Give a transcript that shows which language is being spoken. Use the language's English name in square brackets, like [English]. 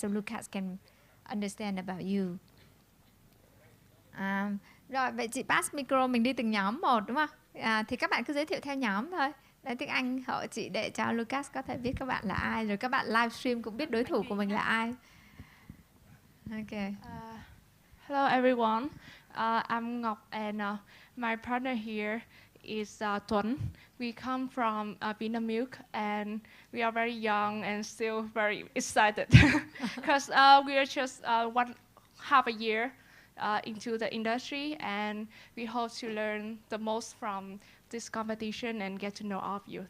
[English] So Lucas can understand about you. [Vietnamese] Rồi vậy chị pass micro, mình đi từng nhóm một đúng không? Thì các bạn cứ giới thiệu theo nhóm thôi. Đấy, tiếng Anh hộ chị để cho Lucas có thể biết các bạn là ai, rồi các bạn livestream cũng biết đối thủ của mình là ai. [English] Okay. Hello everyone. I'm Ngọc and my partner here is Tuấn. We come from Vinamilk and we are very young and still very excited because we are just half a year into the industry and we hope to learn the most from this competition and get to know all of you.